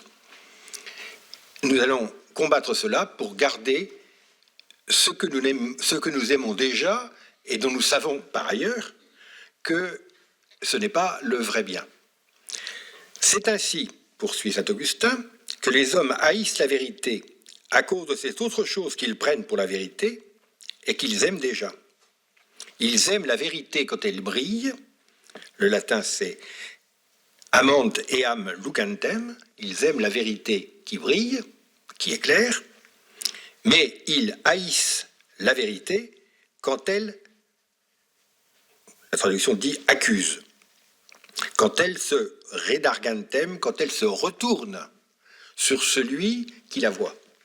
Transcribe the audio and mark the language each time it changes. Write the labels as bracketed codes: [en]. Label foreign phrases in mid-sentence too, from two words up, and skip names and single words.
[fr] Nous allons combattre cela pour garder ce que nous aimons déjà et dont nous savons par ailleurs que ce n'est pas le vrai bien. C'est ainsi, poursuit saint Augustin, que les hommes haïssent la vérité à cause de cette autre chose qu'ils prennent pour la vérité et qu'ils aiment déjà. Ils aiment la vérité quand elle brille. Le latin c'est [la] amant eam lucantem. [fr] Ils aiment la vérité qui brille, qui éclaire, mais ils haïssent la vérité quand elle, la traduction dit accuse, quand elle se redargantem, quand elle se retourne sur celui qui la voit.